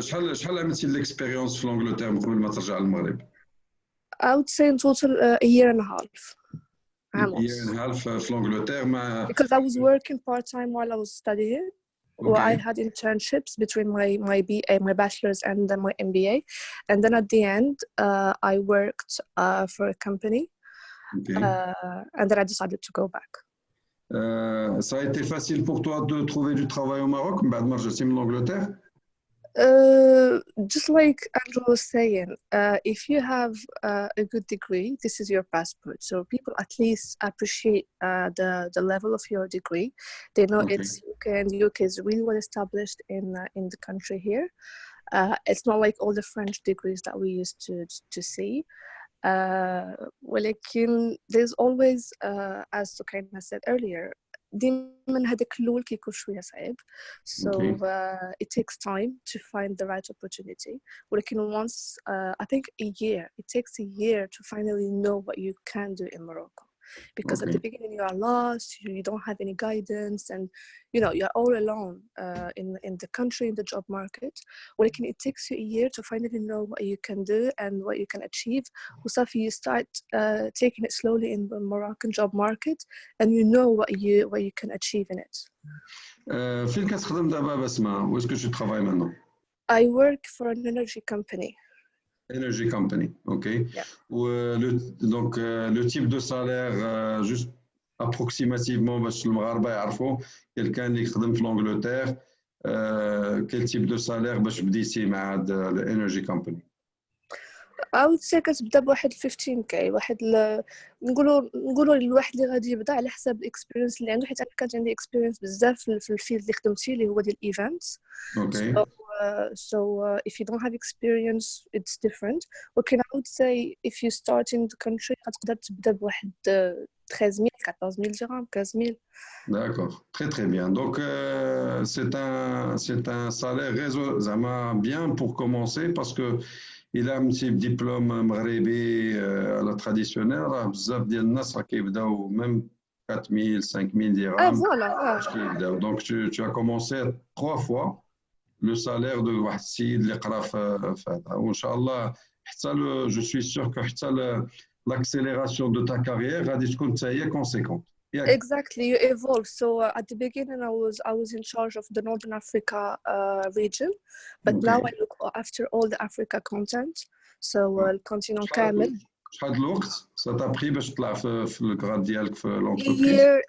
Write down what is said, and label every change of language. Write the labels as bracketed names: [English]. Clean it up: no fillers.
[Arabic] شحال عملتي الاكسبيريونس في انجلترا قبل ما ترجع للمغرب؟ [English] I would say in total a year and a half. year and a half [Arabic] في انجلترا مع [English] Because I was working part-time while I was studying. Well, I Okay. had internships between my BA, my bachelor's and then my MBA. And then at the end, I worked for a company. Okay. And then I decided to go back. [French] Ça a été facile pour toi de trouver du travail au Maroc [Arabic] بعد ما رجعتي من [French] l'Angleterre? [English] Just like Andrew was saying, if you have a good degree, this is your passport. So people at least appreciate the level of your degree. They know Okay. it's UK, and UK is really well established in the country here. It's not like all the French degrees that we used to see. ولكن there's always, as Sukaina said earlier, [Arabic] ديما هذاك الأول كيكون شوية صعيب. [English] So it takes time to find the right opportunity. ولكن once, I think it takes a year to finally know what you can do in Morocco. Because at the beginning you are lost, you don't have any guidance, and you're all alone in the country, in the job market. ولكن it takes you a year to finally know what you can do and what you can achieve. وصافي you start taking it slowly in the Moroccan job market, and you know what you can achieve in it. [Arabic] فين كتخدم دابا بسمة؟ [French] Où est-ce que tu travailles maintenant? [English] I work for an energy company. Energy company, ok. Yeah. [French] Donc le type de salaire, juste approximativement [Arabic] باش المغاربة يعرفوا [French] quelqu'un [Arabic] اللي يخدم في [French] l'Angleterre, quel type de salaire [Arabic] باش بديتي مع هاد الانرجي كومباني؟ [English] I would say [Arabic] كتبدا بواحد 15k، واحد نقولوا للواحد اللي غادي يبدا على حساب الاكسبيرينس اللي عنده، حيت انا كانت عندي اكسبيرينس بزاف في الفيلد اللي خدمت فيه اللي هو ديال الايفنتس. [English] So if you don't have experience it's different. ولكن I would say if you start in the country [Arabic] غتقدر تبدا بواحد 13000 14000 درهم 15000. [French] D'accord, très très bien. Donc c'est un salaire raisonnable bien pour commencer parce que il a un petit diplôme maghrébi à la traditionnelle. [Arabic] راه بزاف ديال الناس راه كيبداو même 4000 5000 dirhams. [French] Voilà. Donc tu as commencé 3 fois le salaire de [Arabic] واحد السيد اللي قرا في هذا، وان شاء الله حتى [French] je suis sûr que حتى l'accélération de ta carrière [Arabic] غادي تكون حتى هي [French] conséquente. [English] Exactly, you evolve. So at the beginning I was in charge of the Northern Africa region, but now I look after all the Africa content. [Arabic] So الكونتينون كامل. شحال الوقت [French] ça t'a pris [Arabic] باش تطلع في الكراد ديالك في l'entreprise?